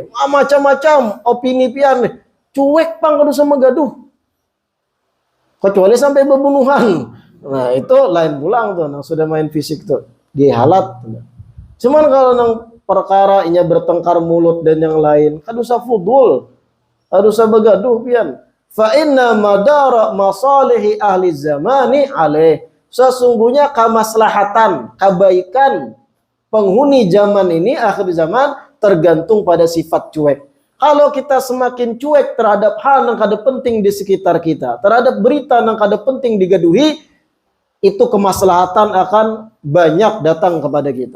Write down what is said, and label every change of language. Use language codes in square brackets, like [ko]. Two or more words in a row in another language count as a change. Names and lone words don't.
[bjn] Macam-macam opini pian, cuek pang kada sama gaduh. Kecuali sampai pembunuhan. Nah, itu lain pulang tuh, nang sudah main fisik tuh, dihalat. Cuman kalau nang perkara inya bertengkar mulut dan yang lain, kada usah fudul, kada usah begaduh pian. [ar] فإن مدار مصالح أهل الزمان عليه. [id] Sesungguhnya kemaslahatan, kebaikan penghuni zaman ini, akhir zaman, tergantung pada sifat cuek. Kalau kita semakin cuek terhadap hal yang kada penting di sekitar kita, terhadap berita yang kada penting digaduhi, itu kemaslahatan akan banyak datang kepada kita.